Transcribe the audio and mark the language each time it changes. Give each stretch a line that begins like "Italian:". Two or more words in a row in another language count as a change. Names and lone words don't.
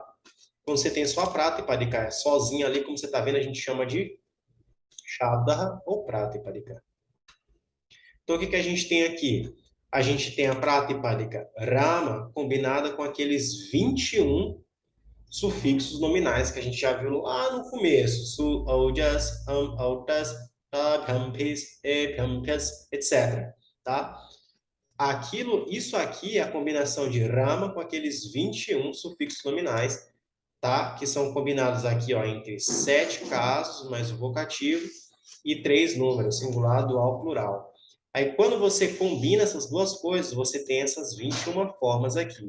Portuguese: Quando você tem só prata e paricá sozinha ali, como você está vendo, a gente chama de shabda ou prata e paricá. Então, o que que a gente tem aqui? A gente tem a Pratipadika Rama combinada com aqueles 21 sufixos nominais que a gente já viu lá no começo.
Sanskrit: Su, aujas, autas, abhampis, ebhampis,
Portuguese: etc. Tá? Isso aqui é a combinação de Rama com aqueles 21 sufixos nominais, tá? Que são combinados aqui, ó, entre 7 casos, mais o vocativo, e 3 números, singular, dual, plural. Aí, quando você combina essas duas coisas, você tem essas 21 formas aqui.